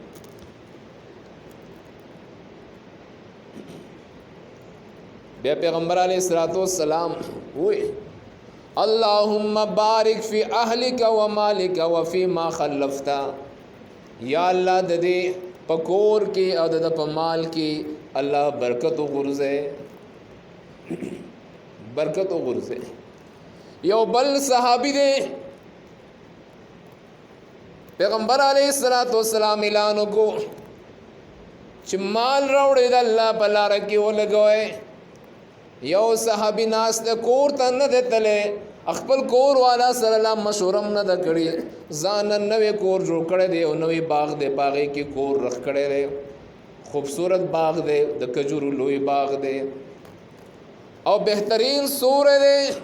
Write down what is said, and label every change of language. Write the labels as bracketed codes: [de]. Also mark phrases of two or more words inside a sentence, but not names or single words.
[ps] بیا پیغمبر [ar] علیہ الصلوۃ والسلام [ps] وی [ar] اللهم بارک فی اهلک و مالک و فی ما خلفت یا [ps] الله د دې پکور کې او د په مال کې الله برکت وغورځي یو بل صحابی دے پیغمبر [ar] علیہ الصلوۃ والسلام [ps] اعلان کو چې مال راوړې د الله په لار کې ولګوي یو صحابی ناس د کور ته نه دتلې خپل کور والا سره لا مشورم نه د کړي ځان نوې کور جوړ کړي دی او نوې باغ دی باغې کې کور رخ کړي دی خوبصورت باغ دی د کجورو لوی باغ دی او بهترین سور دی